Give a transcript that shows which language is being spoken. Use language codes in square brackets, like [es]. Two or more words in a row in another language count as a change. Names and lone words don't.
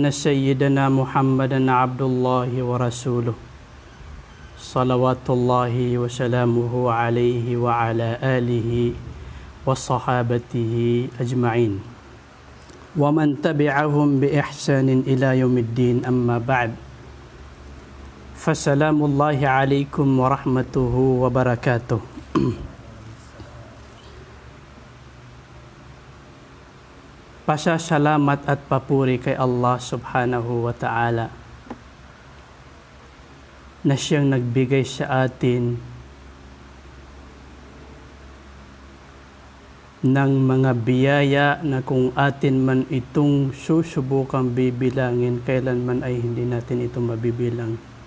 [ar] سيدنا محمدا عبد الله ورسوله صلوات الله وسلامه عليه وعلى آله وصحابته أجمعين ومن تبعهم بإحسان إلى يوم الدين أما بعد فسلام الله عليكم ورحمته وبركاته. [tl] Pasasalamat at papuri kay Allah [ar] سبحانه وتعالى [tl] na siyang nagbigay sa atin ng mga biyaya na kung atin man itong susubukang bibilangin, kailanman ay hindi natin ito mabibilang.